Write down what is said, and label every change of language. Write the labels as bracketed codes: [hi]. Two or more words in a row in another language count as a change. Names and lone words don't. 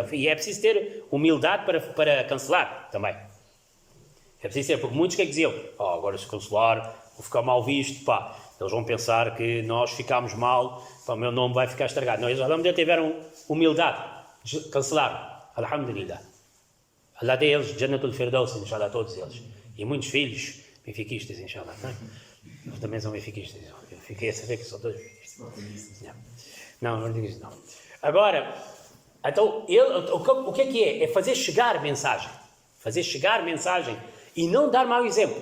[pt] E é preciso ter humildade para cancelar também. É preciso ter, porque muitos que diziam, agora se cancelar, vou ficar mal visto, eles vão pensar que nós ficámos mal, o meu nome vai ficar estragado. Não, eles alhamdulillah tiveram humildade, cancelaram. Alhamdulillah. Allah dê eles [ar] Jannatul Firdaus, [pt] inshallah, todos eles. E muitos filhos benfiquistas, inshallah. Eles também são benfiquistas. Eu fiquei a saber que são todos benfiquistas. Não digo isso não. Agora, então, o que é? É fazer chegar a mensagem. Fazer chegar a mensagem e não dar mau exemplo.